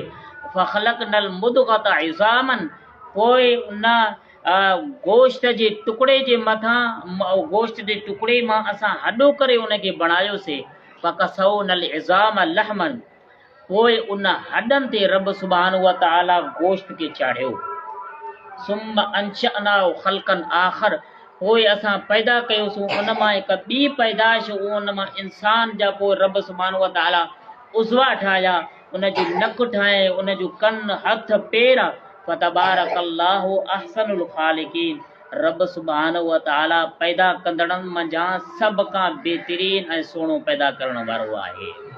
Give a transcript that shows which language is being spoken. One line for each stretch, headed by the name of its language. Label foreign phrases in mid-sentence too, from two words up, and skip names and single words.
Arabic: فخلقنا المضغة عظاما,
Sindhi: पोइ उन गोश्त जे टुकड़े जे मथां गोश्त जे टुकड़े मां असां हॾो करे उनखे बणायोसीं।
Arabic: فكسونا العظام لحما,
Sindhi: पोइ उन हॾनि ते रब
Arabic: سبحانه وتعالى
Sindhi: गोश्त खे चाढ़ियो।
Arabic: ثم أنشأناه خلقا آخر,
Sindhi: पोइ असां पैदा कयोसीं उन मां हिकु ॿी पैदाश, उन मां इंसान जा पोइ रब
Arabic: سبحانه وتعالى
Sindhi: उज़वा ठाहिया, उन जो नक ठाहे, उन जो कन हथ पेर।
Arabic: فتبارك الله أحسن الخالقين,
Sindhi: रब
Arabic: سبحانه وتعالى
Sindhi: पैदा कंदड़नि मंझां सभ खां बहितरीन ऐं सुहिणो पैदा करण वारो आहे।